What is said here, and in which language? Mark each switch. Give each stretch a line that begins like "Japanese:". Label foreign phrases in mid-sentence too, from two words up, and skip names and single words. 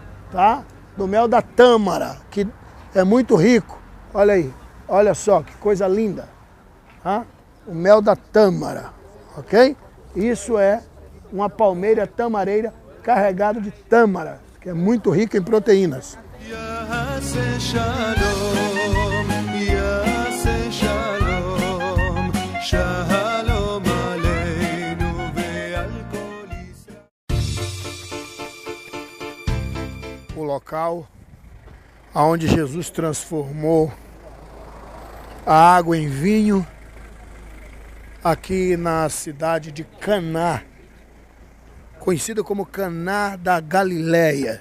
Portuguese: Do mel da tâmara, que é muito rico, olha aí. Olha só que coisa linda. Tá? O mel da tâmara, ok? Isso é uma palmeira tamareira carregada de tâmara, que é muito rica em proteínas.
Hebrew: יעשה שלום, יעשה שלום, שלום עלינו ועל כל ישראל.
Portuguese: O local onde Jesus transformou a água em vinho, aqui na cidade de Caná, conhecida como Caná da Galileia.